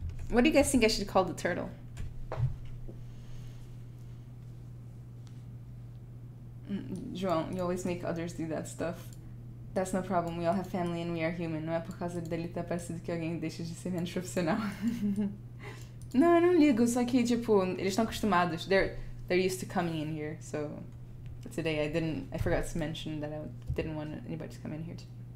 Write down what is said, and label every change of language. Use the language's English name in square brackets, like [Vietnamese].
[English] What do you guys think I should call the turtle? João, you always make others do that stuff. That's no problem, we all have family and we are human. [Portuguese] Não é por causa dele estar parecido que alguém deixa de ser menos profissional. Não, eu não ligo, só que, tipo, eles estão acostumados. [English] They're used to coming in here, so today I forgot to mention that I didn't want anybody to come in here today.